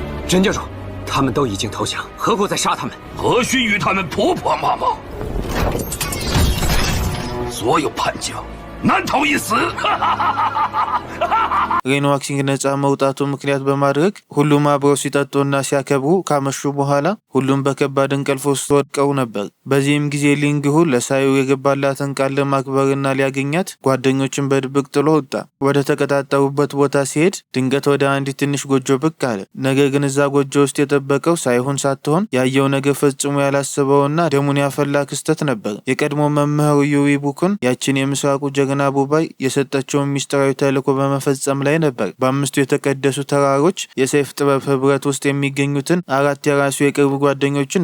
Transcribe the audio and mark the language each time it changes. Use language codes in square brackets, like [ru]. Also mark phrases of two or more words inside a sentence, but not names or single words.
[zh] 甄教主，他们都已经投降，何苦再杀他们？何须与他们婆婆妈妈？所有叛将难逃一死！ [am] ሬን ዋክሲንግ ነጻ መውጣቱ ምክንያት በማድረግ ሁሉም አብረው ሲጠጡና ሲያከብሩ ካመሹ በኋላ ሁሉም በከባድ እንቅልፍ ውስጥ ወድቀው ነበር። በዚህም ጊዜ ሊንግሁ ለሳዩ የገባላትን ቃል ለማክበርና ሊያገኛት ጓደኞችን በድብቅ ጥሎ ወጣ። ወደ ተቀጣጠሩበት ቦታ ሲሄድ ድንገት ወደ አንዲት ትንሽ ጎጆ ብቅ አለ። ነገር ግን እዛ ጎጆ ውስጥ የጠበቀው ሳይሆን ሳትሆን ያየው ነገር ፈጽሞ ያላሰበውና ደሙን ያፈላ ክስተት ነበር። የቀድሞ መምህሩ ዩዊ ቡኩን ያችን የምስራቁ ጀግና ቡባይ የሰጠችውን ሚስጥራዊ ተልዕኮ በመፈጸም ላይ ነበር። በአምስቱ የተቀደሱ ተራሮች የሰይፍ ጥበብ ህብረት ውስጥ የሚገኙትን 4 የራሱ የቅርብ ጓደኞችን